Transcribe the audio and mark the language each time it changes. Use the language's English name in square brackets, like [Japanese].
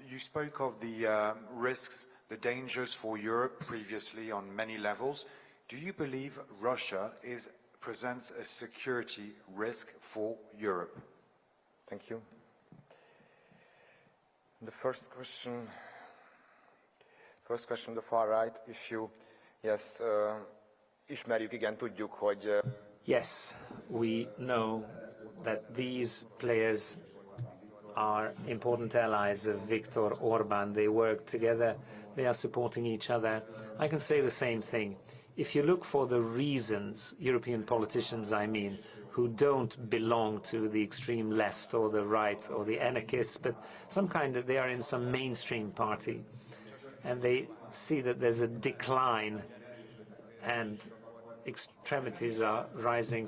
[English] You spoke of the risks, the dangers for Europe previously on many levels. Do you believe Russia presents a security risk for Europe? Thank you. The first question, the far right issue. Yes, [Hungarian] ismerjük, igen, tudjuk, hogy [English] yes, we know that these players are important allies of Viktor Orbán. They work together. They are supporting each other. I can say the same thing. If you look for the reasons, European politicians, I mean, who don't belong to the extreme left or the right or the anarchists, but they are in some mainstream party, and they see that there's a decline and extremities are rising.